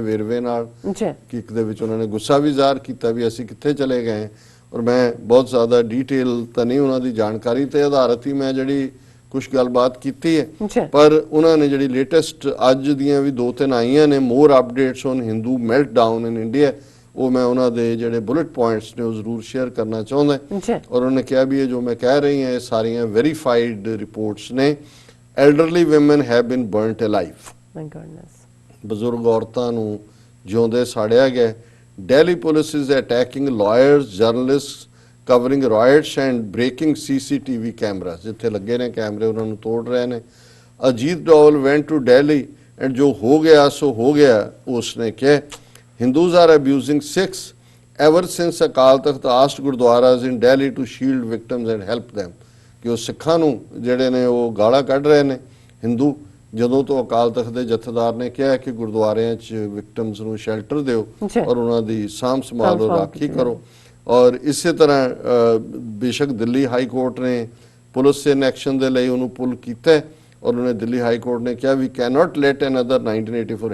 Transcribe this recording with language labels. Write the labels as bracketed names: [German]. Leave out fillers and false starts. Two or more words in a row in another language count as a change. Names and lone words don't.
[Punjabi] ਵੇਰਵੇ ਨਾਲ ਕਿ ਇੱਕ ਦੇ ਵਿੱਚ ਉਹਨਾਂ ਨੇ ਗੁੱਸਾ ਵੀ ਜ਼ਾਹਰ ਕੀਤਾ ਵੀ ਅਸੀਂ ਕਿੱਥੇ ਚਲੇ ਗਏ ਔਰ ਮੈਂ ਬਹੁਤ ਜ਼ਿਆਦਾ ਡੀਟੇਲ ਤਾਂ ਨਹੀਂ ਉਹਨਾਂ ਦੀ ਜਾਣਕਾਰੀ ਤੇ ਆਧਾਰਿਤ ਹੀ ਮੈਂ ਜਿਹੜੀ ਕੁਝ ਗੱਲਬਾਤ ਕੀਤੀ ਹੈ ਪਰ ਉਹਨਾਂ ਨੇ ਜਿਹੜੀ ਲੇਟੈਸਟ ਅੱਜ ਦੀਆਂ ਵੀ 2-3 ਆਈਆਂ ਨੇ [English] more updates on Hindu meltdown in India [Punjabi] ਉਹ ਮੈਂ ਉਹਨਾਂ ਦੇ ਜਿਹੜੇ [English] bullet points [Punjabi] ਨੇ ਉਹ ਜ਼ਰੂਰ ਸ਼ੇਅਰ ਕਰਨਾ ਚਾਹੁੰਦਾ ਔਰ ਉਹਨੇ ਕਿਹਾ ਵੀ ਇਹ ਜੋ ਮੈਂ ਕਹਿ ਰਹੀ ਹਾਂ ਇਹ ਸਾਰੀਆਂ [English] verified reports [Punjabi] ਨੇ [English] elderly women have been burnt alive my goodness [Punjabi] ਬਜ਼ੁਰਗ ਔਰਤਾਂ ਨੂੰ ਜਿਉਂਦੇ ਸਾੜਿਆ ਗਿਆ [English] Delhi police is attacking lawyers journalists covering riots and breaking CCTV cameras [Punjabi] ਜਿੱਥੇ ਲੱਗੇ ਨੇ ਕੈਮਰੇ ਉਹਨਾਂ ਨੂੰ ਤੋੜ ਰਹੇ ਨੇ [English] ਅਜੀਤ ਡੋਵਲ went to Delhi and [Punjabi] ਜੋ ਹੋ ਗਿਆ ਸੋ ਹੋ ਗਿਆ ਉਸਨੇ ਕਿਹਾ [English] Hindus are abusing Sikhs ever since Akal Takht asked Gurdwaras in Delhi to shield victims and help them. [Punjabi] ਕਿ ਉਹ ਸਿੱਖਾਂ ਨੂੰ ਜਿਹੜੇ ਨੇ ਉਹ ਗਾਲਾਂ ਕੱਢ ਰਹੇ ਨੇ ਹਿੰਦੂ ਜਦੋਂ ਤੋਂ ਅਕਾਲ ਤਖਤ ਦੇ ਜਥੇਦਾਰ ਨੇ ਕਿਹਾ ਕਿ ਗੁਰਦੁਆਰਿਆਂ 'ਚ ਵਿਕਟਮਸ ਨੂੰ ਸ਼ੈਲਟਰ ਦਿਓ ਔਰ ਉਹਨਾਂ ਦੀ ਸਾਂਭ ਸੰਭਾਲ ਰਾਖੀ ਕਰੋ ਔਰ ਇਸੇ ਤਰ੍ਹਾਂ ਬੇਸ਼ੱਕ ਦਿੱਲੀ ਹਾਈ ਕੋਰਟ ਨੇ ਪੁਲਿਸ ਦੇ ਐਕਸ਼ਨ ਦੇ ਲਈ ਉਹਨੂੰ ਪੁੱਲ ਕੀਤਾ ਔਰ ਉਹਨੇ ਦਿੱਲੀ ਹਾਈ ਕੋਰਟ ਨੇ ਕਿਹਾ ਵੀ [English] cannot let another 1984